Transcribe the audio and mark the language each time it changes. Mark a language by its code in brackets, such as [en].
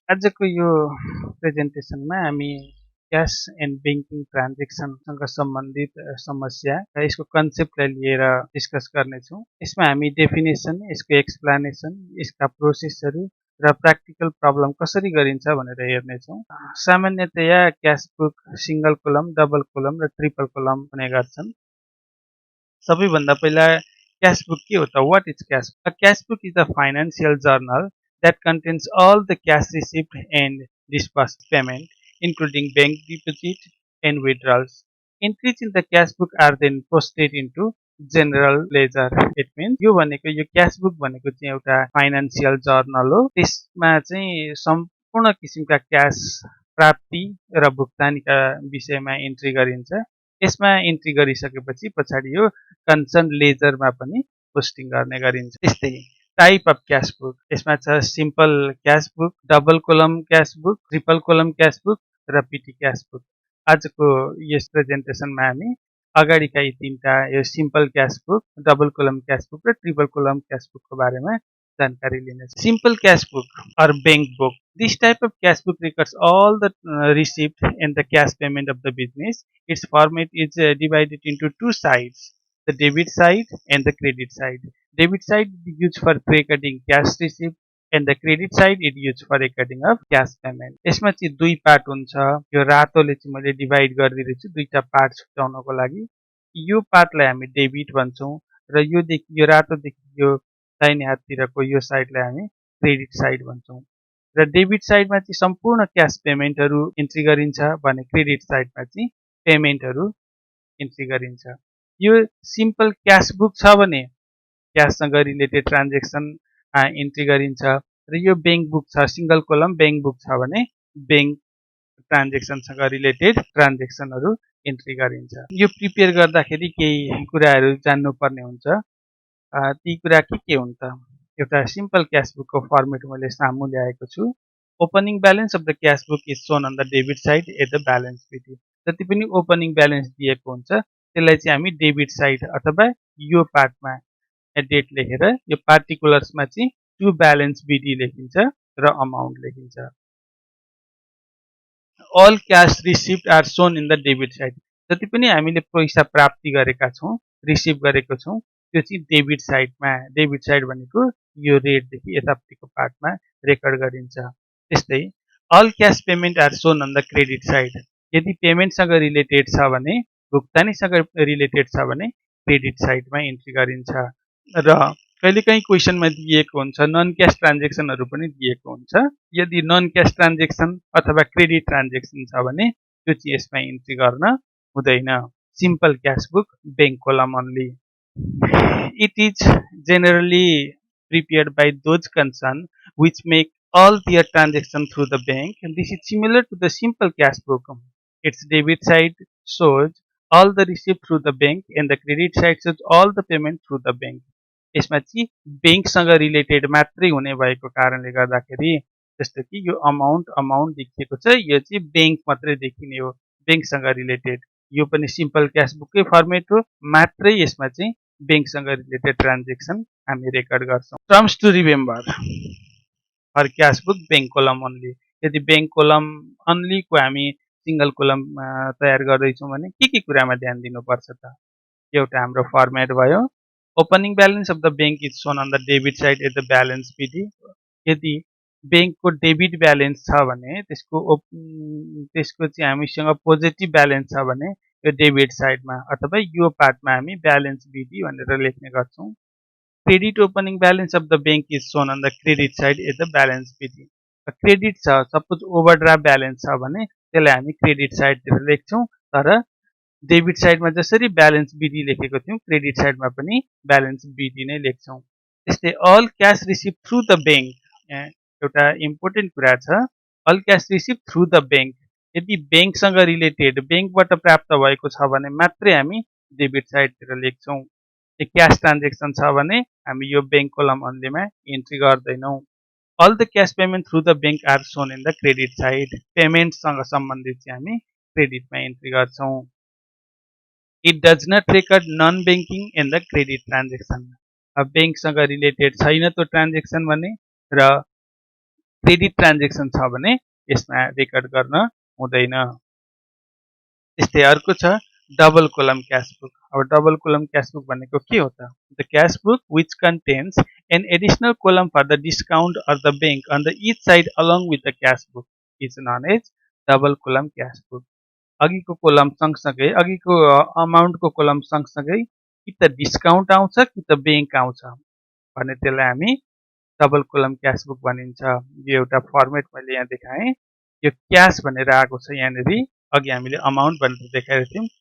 [ne] आजको यो प्रेजेन्टेसनमा हामी क्यास एन्ड ब्याङ्किङ ट्रान्जेक्सनसँग सम्बन्धित समस्या र यसको कन्सेप्टलाई लिएर डिस्कस गर्नेछौँ। यसमा हामी डेफिनेसन, यसको एक्सप्लानेसन, यसका प्रोसेसहरू र प्र्याक्टिकल प्रब्लम कसरी गरिन्छ भनेर हेर्नेछौँ। सामान्यतया cash book single kolam, double kolam र ट्रिपल कोलम हुने गर्छन्। सबैभन्दा पहिला क्यास बुक के हो त? [en] What is cash? A cash book is a financial journal that contains all the cash received and disbursed payment, including bank deposit and withdrawals. Entries in the cash book are then posted into general ledger. It means [ne] यो भनेको यो cash book भनेको चाहिँ एउटा financial journal हो। त्यसमा चाहिँ सम्पूर्ण किसिमका क्यास प्राप्ति र भुक्तानीका विषयमा इन्ट्री गरिन्छ। यसमा इन्ट्री गरिसकेपछि पछाडि यो कन्सर्न लेजरमा पनि पोस्टिङ गर्ने गरिन्छ। त्यस्तै टाइप अफ क्यास बुक, यसमा छ simple cash book, double kolam cash book, triple kolam cash book र पिटी क्यास बुक। आजको यस प्रेजेन्टेसनमा हामी अगाडिका यी तीनटा यो simple cash book, double kolam cash book र ट्रिपल कोलम क्यास बुकको बारेमा जानकारी लिनेछ। [en] Simple cash book or bank book. This type of cash book records all the receipt and the cash payment of the business. Its format is divided into two sides, the debit side and the credit side. Debit side is used for recording cash receipt and the credit side is used for recording of cash payment. [ne] यसमा चाहिँ दुई part हुन्छ। यो रातोले चाहिँ मैले divide गरिदिएको छु दुईटा पार्ट छुट्याउनको लागि। यो पार्टलाई हामी डेबिट भन्छौँ र यो रातोदेखि यो दाहिने हाततिरको यो साइडलाई हामी क्रेडिट साइड भन्छौँ। र डेबिट साइडमा चाहिँ सम्पूर्ण क्यास पेमेन्टहरू इन्ट्री गरिन्छ भने क्रेडिट साइडमा चाहिँ पेमेन्टहरू इन्ट्री गरिन्छ। यो सिम्पल क्यास बुक छ भने क्याससँग रिलेटेड ट्रान्जेक्सन इन्ट्री गरिन्छ र यो ब्याङ्क बुक छ, सिङ्गल कोलम ब्याङ्क बुक छ भने ब्याङ्क ट्रान्जेक्सनसँग रिलेटेड ट्रान्जेक्सनहरू इन्ट्री गरिन्छ। यो प्रिपेयर गर्दाखेरि केही कुराहरू जान्नुपर्ने हुन्छ। ती कुरा के हुन् त? एउटा सिम्पल क्यास बुकको फर्मेट मैले सामु ल्याएको छु। [en] Opening balance of the cash book is shown on the debit side at the balance BD. [ne] जति पनि ओपनिङ ब्यालेन्स दिएको हुन्छ त्यसलाई चाहिँ हामी डेबिट साइड अथवा यो पार्टमा डेट लेखेर यो पार्टिकुलर्समा चाहिँ टु ब्यालेन्स बिडी लेखिन्छ र अमाउन्ट लेखिन्छ। [en] All cash receipt are shown in the debit side. [ne] जति पनि हामीले पैसा प्राप्ति गरेका छौँ, रिसिभ गरेको छौँ, त्यो चाहिँ डेबिट साइडमा, डेबिट साइड भनेको यो रेडदेखि यतापट्टिको पार्टमा रेकर्ड गरिन्छ। त्यस्तै [en] All cash payment are shown on the credit side. [ne] यदि पेमेन्टसँग रिलेटेड छ भने, भुक्तानीसँग रिलेटेड छ भने क्रेडिट साइडमा इन्ट्री गरिन्छ। र कहिलेकाहीँ क्वेसनमा दिएको हुन्छ नन क्यास ट्रान्जेक्सनहरू पनि दिएको हुन्छ। यदि नन क्यास ट्रान्जेक्सन अथवा क्रेडिट ट्रान्जेक्सन छ भने त्यो चाहिँ यसमा इन्ट्री गर्न हुँदैन। [en] Simple cash book bank column only. It is generally prepared by those concerned which make all their transactions through the bank. And this is similar to the simple cash book. Its debit side shows all the receipt through the bank and the credit side shows all the payment through the bank. [ne] यसमा चाहिँ ब्याङ्कसँग related मात्रै हुने भएको कारणले गर्दाखेरि जस्तो कि यो अमाउन्ट देखिएको छ, यो चाहिँ ब्याङ्क मात्रै देखिने हो, ब्याङ्कसँग रिलेटेड। यो पनि सिम्पल क्यास बुककै फर्मेट हो, मात्रै यसमा चाहिँ ब्याङ्कसँग रिलेटेड ट्रान्जेक्सन हामी रेकर्ड गर्छौँ। [en] Terms to remember for cash book bank column only. [ne] यदि ब्याङ्क कोलम ओन्लीको हामी सिङ्गल कोलम तयार गर्दैछौँ भने के कुरामा ध्यान दिनुपर्छ त? एउटा हाम्रो फर्मेट भयो। [en] Opening balance of the bank is shown on the debit side at the balance BD. [ne] यदि ब्याङ्कको डेबिट ब्यालेन्स छ भने त्यसको चाहिँ हामीसँग पोजिटिभ ब्यालेन्स छ भने यो डेबिट साइडमा अथवा यो पार्टमा हामी ब्यालेन्स बिडी भनेर लेख्ने गर्छौँ। [en] Credit opening balance of the bank is shown on the credit side at the balance BD. [ne] Credit छ, सपोज ओभरड्राफ्ट ब्यालेन्स छ भने त्यसलाई हामी क्रेडिट साइडतिर लेख्छौँ, तर डेबिट साइडमा जसरी ब्यालेन्स बिडी लेखेको थियौँ क्रेडिट साइडमा पनि ब्यालेन्स बिडी नै लेख्छौँ। त्यस्तै [en] all cash receive through the bank, [ne] एउटा इम्पोर्टेन्ट कुरा छ, [en] All cash receive through the bank. [ne] यदि ब्याङ्कसँग रिलेटेड ब्याङ्कबाट प्राप्त भएको छ भने मात्रै हामी डेबिट साइडतिर लेख्छौँ। क्यास ट्रान्जेक्सन छ भने हामी यो ब्याङ्क कोलम अन्लीमा इन्ट्री गर्दैनौँ। [en] All the cash payment through the bank are shown in the credit side. [ne] पेमेन्टसँग सम्बन्धित चाहिँ हामी क्रेडिटमा इन्ट्री गर्छौँ। [en] It does not record non-banking in the credit transaction. [ne] अब ब्याङ्कसँग रिलेटेड छैन त्यो ट्रान्जेक्सन भने र क्रेडिट ट्रान्जेक्सन छ भने यसमा रेकर्ड गर्न हुँदैन। त्यस्तै अर्को छ डबल कोलम क्याश बुक। अब डबल कोलम क्याश बुक भनेको के हो त? [en] The cash book which contains an additional column for the discount of the bank on the each side along with the cash book is known as double column cash book. [ne] अघिको कोलम सँगसँगै अघिको अमाउन्टको कोलम सँगसँगै कि त डिस्काउन्ट आउँछ कि त बैंक आउँछ भने त्यसलाई हामी डबल कोलम क्याश बुक भनिन्छ। यो एउटा फर्मेट मैले यहाँ देखाएँ। यो क्याश भनेर आएको छ यहाँनिर, अघि हामीले अमाउन्ट भनेर देखाएको थियौँ।